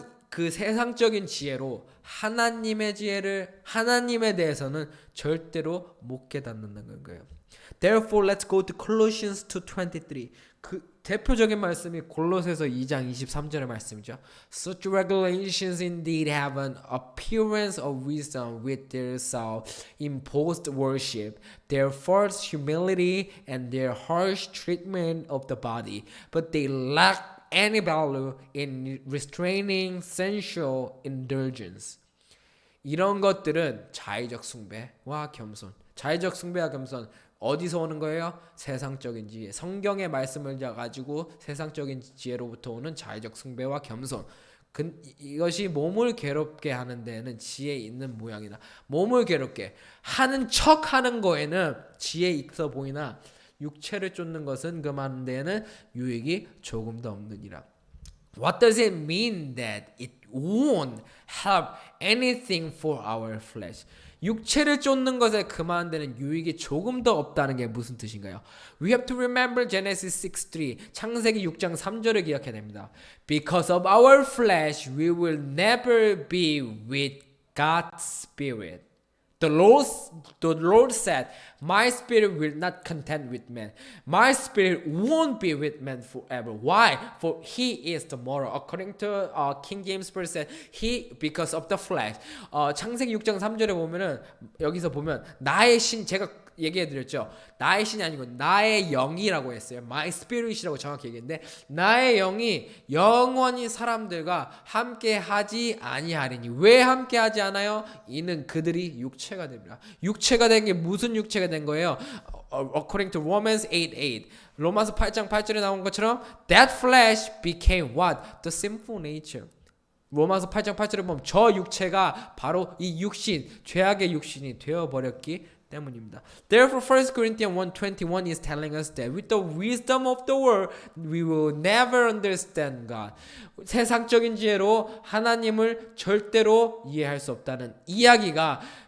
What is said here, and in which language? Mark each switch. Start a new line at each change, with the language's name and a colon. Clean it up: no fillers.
Korean: 그 세상적인 지혜로 하나님의 지혜를 하나님에 대해서는 절대로 못 깨닫는 거예요.
English: Therefore, let's go to Colossians 2:23.
Korean: 그 대표적인 말씀이 골로새서 2장 23절의 말씀이죠.
English: Such regulations indeed have an appearance of wisdom with their self-imposed worship, their false humility, and their harsh treatment of the body, but they lack any value in restraining sensual indulgence.
Korean: 이런 것들은 자의적 숭배와 겸손. 자의적 숭배와 겸손. 어디서 오는 거예요? 세상적인 지혜. 성경의 말씀을 가지고 세상적인 지혜로부터 오는 자의적 숭배와 겸손. 이것이 몸을 괴롭게 하는 데는 지혜 있는 모양이다. 몸을 괴롭게 하는 척 하는 거에는 지혜 있어 보이나 육체를 쫓는 것은 그 많은 데에는 유익이 조금 더 없느니라.
English: What does it mean that it won't help anything for our flesh?
Korean: 육체를 쫓는 것에 그만한 데는 유익이 조금 더 없다는 게 무슨 뜻인가요?
English: We have to remember Genesis 6:3.
Korean: 창세기 6장 3절을 기억해야 됩니다.
English: Because of our flesh, we will never be with God's Spirit. The Lord said, my spirit will not contend with man. My spirit won't be with man forever. Why? For he is tomorrow. According to King James Version, he because of the flesh.
Korean: 창세기 6장 3절에 보면은 여기서 보면 나의 신 제가 얘기해드렸죠. 나의 신이 아니고 나의 영이라고 했어요. My spirit이라고 정확히 얘기했는데 나의 영이 영원히 사람들과 함께하지 아니하리니. 왜 함께하지 않아요? 이는 그들이 육체가 됩니다. 육체가 된 게 무슨 육체가 된 거예요?
English: According to Romans 8:8.
Korean: 로마서 8장 8절에 나온 것처럼
English: that flesh became what? The sinful nature.
Korean: 로마서 8장 8절에 보면 저 육체가 바로 이 육신, 죄악의 육신이 되어버렸기 때문입니다.
English: Therefore, 1 Corinthians 1:21 is telling us that with the wisdom of the world, we will never understand God.
Korean: 세상적인 지혜로 하나님을 절대로 이해할 수 없다는 이야기가